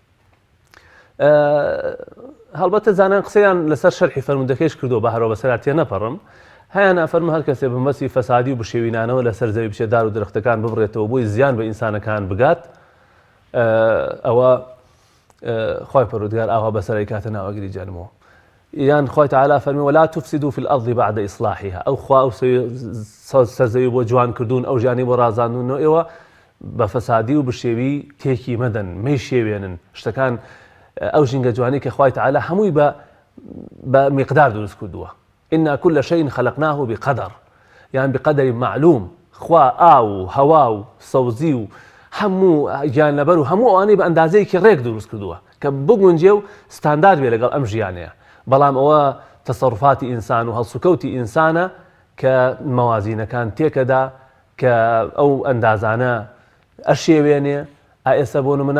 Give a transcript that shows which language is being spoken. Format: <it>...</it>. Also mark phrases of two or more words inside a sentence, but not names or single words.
<ckb>هەڵبەتە زانان قسەیان لەسەر شەرحی فەرموودەکەیش کردو بە هەرەوە بەسەرات تێ نەپەڕم هەیە نافەرمە هەر کەسێ بمەسی فەسادی و بشێوینانەوە لەسەر زەوی بچێت دار و درەختەکان ببڕێتەوە بۆی زیان بە ئینسانەکان بگات ئەوە خوای پەروەردگار ئاوا بەسەرای کاتە ناوەگری جانمەوە. یان خوای تعالی فەرمی</ckb> <ar>ولا تفسدوا في الأرض بعد إصلاحها.</ar> <ckb>ئەو خوا ئەو سەرزەوی بۆ جوان کردوون ئەو ژیانی بۆ ڕازاندنەوە ئێوە بە فەسادی و بشێوی تێکی مەدەن مەی شێوێنن شتەکان ئەو ژینگە جوانی کە خوای تعالی هەمووی بە میقدار دروست کردووە.</ckb> <ar>إنا كل شيء خلقناه بقدر يعني بقدر معلوم.</ar> <ckb>خوا ئاو هەوا و سەوزی و هەموو گیانلەبەر و هەموو ئەوانەی بە ئەندازەیەکی ڕێک دروست کردووە کە بگونجێ و ستاندارد بێ لەگەڵ ئەم ژیانەیە. بەڵام ئەوە تەسەڕوفاتی ئینسان و هەڵسوکەوتی ئینسانە کە مەوازینەکان تێکەدا کە ئەو ئەندازانە ئەشێوێنێ ئێستا بۆ نمونە</ckb>